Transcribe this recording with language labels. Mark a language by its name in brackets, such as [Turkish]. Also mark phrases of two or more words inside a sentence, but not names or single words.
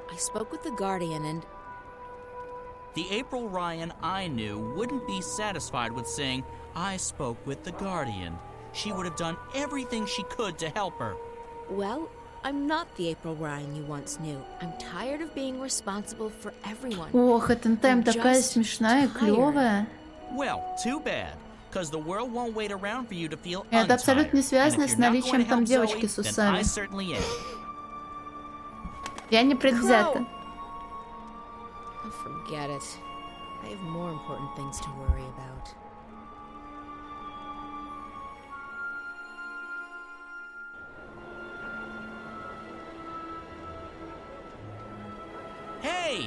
[English] I spoke with the Guardian and... The April Ryan I knew wouldn't be satisfied with saying, I spoke with the Guardian. She would have done everything she could to help her. Well, I'm not the April Ryan you once knew. I'm tired of being responsible for everyone. [Russian] Ох, эта тайм такая смешная, клёвая. [English] Well, too bad, because the world won't wait around for you to feel [Russian] И это абсолютно не связано с наличием там девочки девочки с усами. [English] I certainly am. [Russian] Я не предвзята. [English] Forget it. I have more important things to worry about. Hey!